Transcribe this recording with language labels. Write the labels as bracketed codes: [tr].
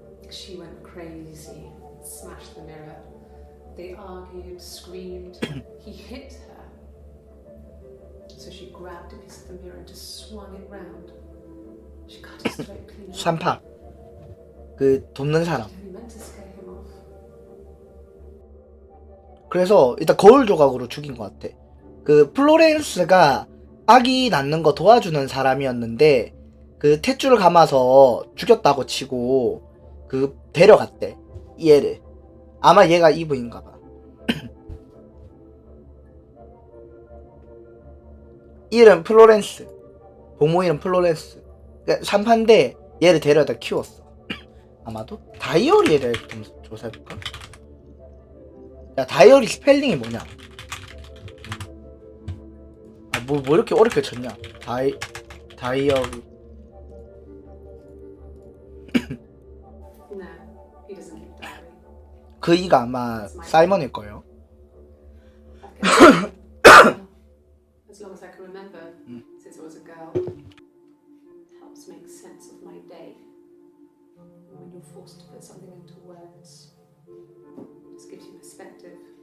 [en] She went crazy, smashed the mirror. They argued, screamed. He hit her. So she grabbed a piece of the mirror and just swung it round. She cut his throat clean. [ko] 산파. 그 돕는 사람. [en] She only meant to scare him off. [ko] 그래서 일단 거울 조각으로 죽인 것 같아. 그 플로렌스가 아기 낳는 거 도와주는 사람이었는데 그 탯줄을 감아서 죽였다고 치고 그 데려갔대 얘를. 아마 얘가 이브인가봐. 이름 플로렌스, 부모 이름 플로렌스. 그러니까 산파인데 얘를 데려다 키웠어. 아마도 다이어리에 대해 좀 조사해볼까? 야, 다이어리 스펠링이 뭐냐? 아, 뭐 이렇게 어렵게 쳤냐? 다이어리. [en] No, he doesn't keep diary. [ko] 그 이가 아마 사이먼일 거예요. [en] As long as I can remember, since I was a girl, helps make sense of my day. When you're forced to put something into words, just gives you perspective.